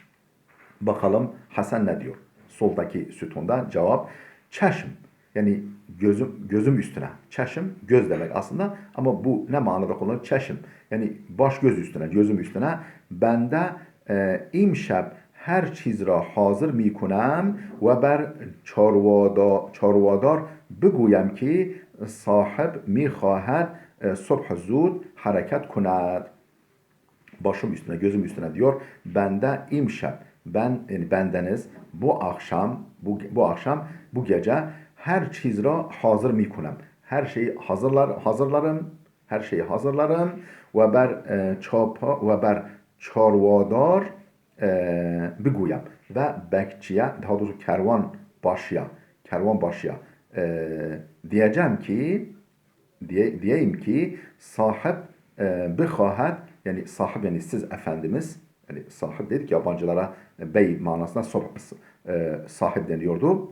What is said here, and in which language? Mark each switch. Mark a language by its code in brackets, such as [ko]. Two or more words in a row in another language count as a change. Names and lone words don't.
[tr] Bakalım Hasan ne diyor? Soldaki sütunda cevap çeşm yani gözüm üstüne. Çeşim göz demek aslında ama bu ne manada kullanılır? Çeşim. Yani baş göz üstüne, gözüm üstüne. [fa] بنده امشب هر چیز را حاضر می کنم و بر چاروادار بگویم که صاحب می خواهد صبح زود حرکت کند. [tr] Başım üstüne, gözüm üstüne diyor. [fa] بنده امشب, [tr] yani bendeniz bu akşam, bu gece [fa] هر چیز را حاضر می‌کنم. [tr] Her şeyi hazırlarım ve [fa] بر چاروادار بگویم [tr] ve bekçiye, daha doğrusu kervan başıya diyeyim ki [fa] صاحب بخواهد, [tr] yani sahip, yani siz efendimiz, yani sahip dedik yabancılara bey manasında sahip deniyordu.